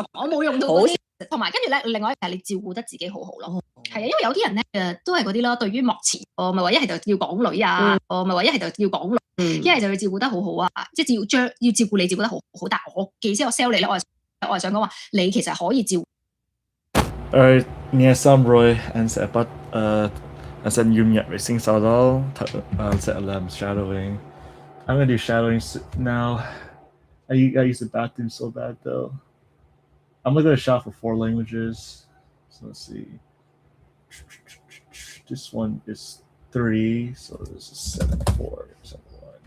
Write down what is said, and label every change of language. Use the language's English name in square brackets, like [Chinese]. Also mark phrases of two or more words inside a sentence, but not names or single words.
[Cantonese] 我冇用到嗰啲，同埋跟住咧，另外就係你照顧得自己好好咯。係啊，因為有啲人咧都係嗰啲啦，對於幕前咪話一係就要港女啊，咪話一係就要港女，一係就要照顧得好好啊，即係要照顧你照顧得好好。但係我既先我 sell 你咧，我係想講話你其實可以照顧。 [Vietnamese] Nghe xong rồi anh sẽ bắt anh sẽ dùng nhận vệ sinh sau đó anh sẽ làm shadowing. [English] I'm gonna do shadowing now. I use the bathroom so bad though. I'm gonna go to shop for 4 languages. So let's see. This one is 3, so this is 7, 4, 7, 1.